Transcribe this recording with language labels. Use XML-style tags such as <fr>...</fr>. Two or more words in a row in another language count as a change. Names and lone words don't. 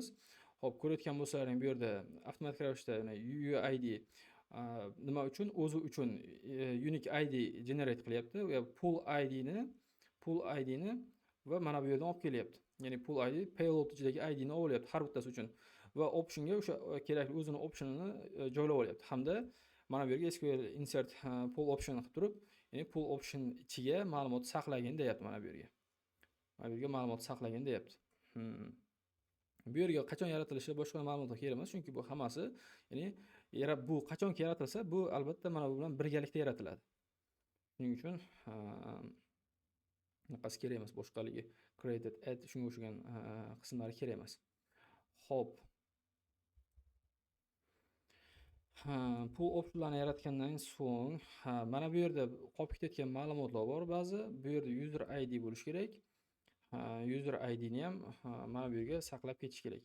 <uz>Hop, ko'rayotgan bo'lsalaring bu yerda avtomatik ravishda UUID nima uchun? O'zi uchun</uz> <en>unique ID generate</en> <uz>qilyapti va</uz> <en>pool IDni</en> <uz>va mana bu yerdan olib kelyapti. Ya'ni</uz> <en>pool ID payload</en> <uz>ichidagi IDni olyapti har bittasi uchun va optionga o'sha kerakli o'zini optionini joylab olyapti. Hamda mana bu yerga</uz> <en>SQL insert pool option</en> <uz>qilib turib, ya'ni</uz> <en>pool option</en> <uz>ichiga ma'lumot saqlagin deyapti mana bu yerga. Mana bu yerga ma'lumot saqlagin deyapti. Bu yerga qachon yaratilishi boshqa ma'lumotlar kerak emas, chunki bu hammasi, ya'ni bu qachonki yaratilsa, bu albatta mana bu bilan birgalikda yaratiladi. Shuning uchun bunaqasi kerak emas, boshqaligi</uz> <en>created, add</en> <uz>shunga o'xshagan qismlari kerak emas. Xo'p. Bu optionlarni yaratgandan so'ng, mana bu yerda qolib ketayotgan ma'lumotlar bor ba'zi. Bu yerda</uz> <en>user ID</en> <uz>bo'lishi kerak.</uz> <en>User ID</en> <uz>ni ham mana bu yerga saqlab ketish kerak.</uz>